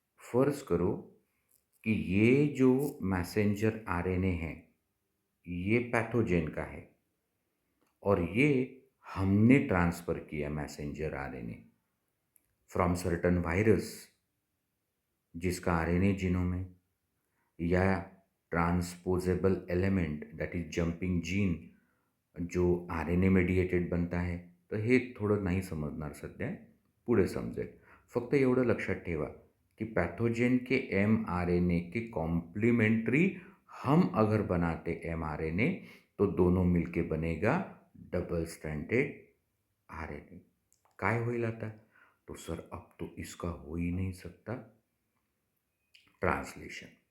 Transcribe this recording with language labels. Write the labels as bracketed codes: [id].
[hi] फर्ज करो कि ये जो मैसेंजर आरएनए है ये पैथोजन का है और ये हमने ट्रांसफ़र किया messenger RNA from certain virus जिसका आरएनए जीनोम है, या transposable element that is jumping gene जो RNA मेडिएटेड बनता आहे. [mr] तर हे थोडं नाही समजणार सध्या, पुढे समजेल. फक्त एवढं लक्षात ठेवा कि [hi] पैथोजेन के mRNA के कॉम्प्लीमेंट्री हम अगर बनाते mRNA तो दोनों मिलके बनेगा डबल स्ट्रैंडेड RNA. [mr] काय होईल आता? [hi] तो सर अब तो इसका हो ही नहीं सकता ट्रांसलेशन.